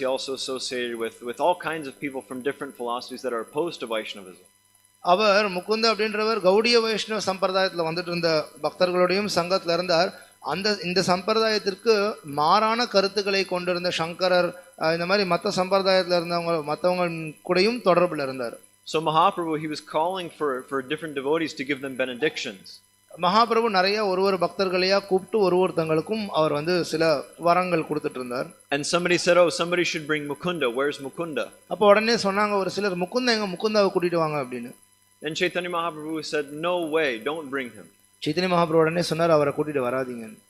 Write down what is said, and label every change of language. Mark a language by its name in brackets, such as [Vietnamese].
[English] He also associated with all kinds of people from different philosophies that are opposed to Vaishnavism. [Tamil] அவர் முகுந்தா அப்படின்றவர் கௌடிய வைஷ்ணவ சம்பிரதாயத்துல வந்துட்டு இருந்த பக்தர்களோடையும் சங்கத்துல இருந்தார். இந்த சம்பிரதாயத்திற்கு மாறான கருத்துக்களை கொண்டிருந்த சங்கரர் இந்த மாதிரி மற்ற சம்பிரதாயத்துல மற்றவங்க கூடயும் தொடர்புல இருந்தார். [English] So Mahaprabhu, he was calling for different devotees to give them benedictions. [Tamil] Mahaprabhu நிறைய ஒரு பக்தர்களையா கூப்பிட்டு ஒருத்தங்களுக்கும் அவர் வந்து சில வரங்கள் கொடுத்துட்டு இருந்தார். [English] And somebody said, oh, somebody should bring Mukunda. Where's Mukunda? [Tamil] அப்போ உடனே சொன்னாங்க ஒரு சிலர், முகுந்தாவை கூட்டிட்டு வாங்க அப்படின்னு. [English] And Chaitanya Mahaprabhu said, no way, don't bring him. [Tamil] Chaitanya Mahaprabhu உடனே சொன்னார், அவரை கூட்டிட்டு வராதீங்க.